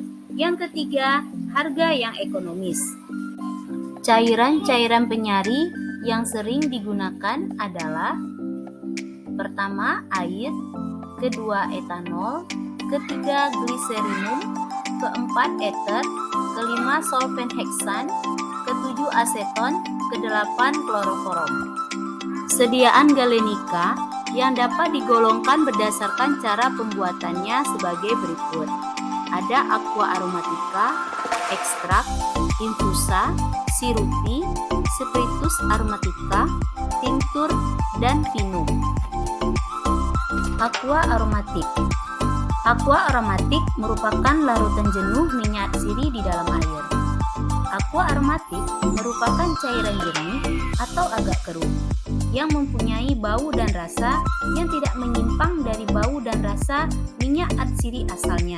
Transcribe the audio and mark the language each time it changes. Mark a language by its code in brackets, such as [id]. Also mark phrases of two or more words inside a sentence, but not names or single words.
[id] Yang ketiga, harga yang ekonomis. Cairan-cairan penyari yang sering digunakan adalah: pertama, air; kedua, etanol; ketiga, gliserinum; keempat, eter; kelima, solven heksan; ketujuh, aseton; kedelapan, kloroforum. Sediaan galenika yang dapat digolongkan berdasarkan cara pembuatannya sebagai berikut. Ada [la] aqua aromatica, [id] ekstrak, infusa, sirupi, [la] spiritus aromatica, [id] tinctur, dan vinum. Aqua aromatik. Aqua aromatik merupakan larutan jenuh minyak sirih di dalam air. Aqua aromatik merupakan cairan jernih atau agak keruh yang mempunyai bau dan rasa yang tidak menyimpang dari bau dan rasa minyak atsiri asalnya.